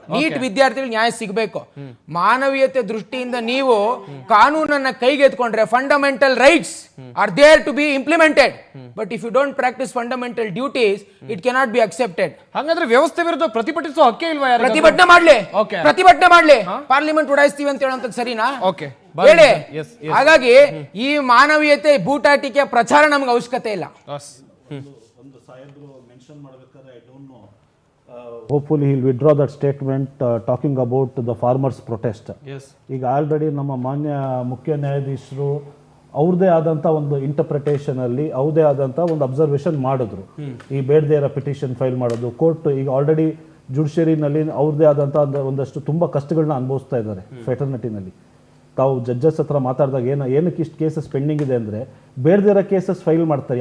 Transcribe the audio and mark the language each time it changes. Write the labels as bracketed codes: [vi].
[kn] Neat ವಿದ್ಯಾರ್ಥಿಗಳಿಗೆ ನ್ಯಾಯ ಸಿಗಬೇಕು. ಮಾನವೀಯತೆ ದೃಷ್ಟಿಯಿಂದ ನೀವು ಕಾನೂನನ್ನ ಕೈಗೆತ್ಕೊಂಡ್ರೆ, [en] Fundamental rights are there to be implemented, but if you don't practice fundamental duties, it cannot be accepted. [kn] ಹಾಗಾದ್ರೆ ವ್ಯವಸ್ಥೆ ವಿರುದ್ಧ ಪ್ರತಿಭಟಿಸೋ ಹಕ್ಕೇ ಇಲ್ವಾ? ಪ್ರತಿಭಟನೆ ಮಾಡ್ಲಿ, ಪಾರ್ಲಿಮೆಂಟ್ ಉಡಾಯಿಸ್ತೀವಿ ಅಂತ ಹೇಳುವಂತದ್ದು ಸರಿನಾ? ಹೇಳಿ. ಹಾಗಾಗಿ ಈ ಮಾನವೀಯತೆ ಬೂಟಾಟಿಕೆ ಪ್ರಚಾರ ನಮ್ಗೆ ಅವಶ್ಯಕತೆ ಇಲ್ಲ. [en] Hopefully he'll withdraw that statement talking about the farmers protest. [kn] ಈಗ ಆಲ್ರೆಡಿ ನಮ್ಮ ಮಾನ್ಯ ಮುಖ್ಯ ನ್ಯಾಯಾಧೀಶರು ಅವ್ರದೇ ಆದಂಥ ಒಂದು ಇಂಟರ್ಪ್ರಿಟೇಷನ್ ಅಲ್ಲಿ ಅವ್ರದೇ ಆದಂಥ ಒಂದು ಅಬ್ಸರ್ವೇಷನ್ ಮಾಡಿದ್ರು. ಈ ಬೇಡದೇ ಇರೋ ಪಿಟಿಷನ್ ಫೈಲ್ ಮಾಡೋದು, ಕೋರ್ಟ್ ಈಗ ಆಲ್ರೆಡಿ ಜುಡಿಷಿಯರಿನಲ್ಲಿ ಅವ್ರದೇ ಆದಂಥ ಒಂದಷ್ಟು ತುಂಬ ಕಷ್ಟಗಳನ್ನ ಅನುಭವಿಸ್ತಾ ಇದ್ದಾರೆ. ಫೆಟರ್ನಿಟಿನಲ್ಲಿ ತಾವು ಜಡ್ಜಸ್ ಹತ್ರ ಮಾತಾಡಿದಾಗ ಏನಕ್ಕೆ ಇಷ್ಟು ಕೇಸಸ್ ಪೆಂಡಿಂಗ್ ಇದೆ ಅಂದರೆ, ಬೇಡದೇ ಇರೋ ಕೇಸಸ್ ಫೈಲ್ ಮಾಡ್ತಾರೆ.